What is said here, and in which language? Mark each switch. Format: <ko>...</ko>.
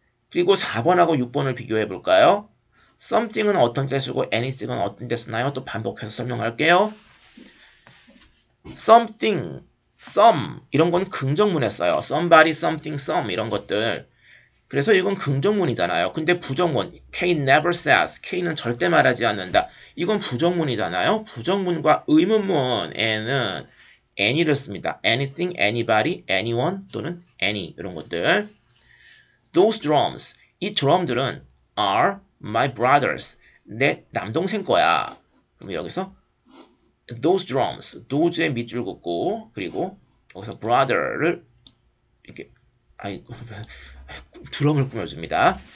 <ko>그리고 4번하고 6번을 비교해 볼까요? something은 어떤 때 쓰고 anything은 어떤 때 쓰나요? 또 반복해서 설명할게요. something, some 이런 건 긍정문에 써요. somebody, something, some 이런 것들. 그래서 이건 긍정문이잖아요. 근데 부정문,</ko> <en>K never says,</en> <ko>K는 절대 말하지 않는다. 이건 부정문이잖아요. 부정문과 의문문에는 any를 씁니다. anything, anybody, anyone 또는 any 이런 것들.</ko> <en>Those drums,</en> <ko>이 드럼들은</ko> <en>are my brothers,</en> <ko>내 남동생 거야. 그럼 여기서 those drums, those의 밑줄 긋고 그리고 여기서 brother를 이렇게 드럼을 꾸며줍니다.</ko>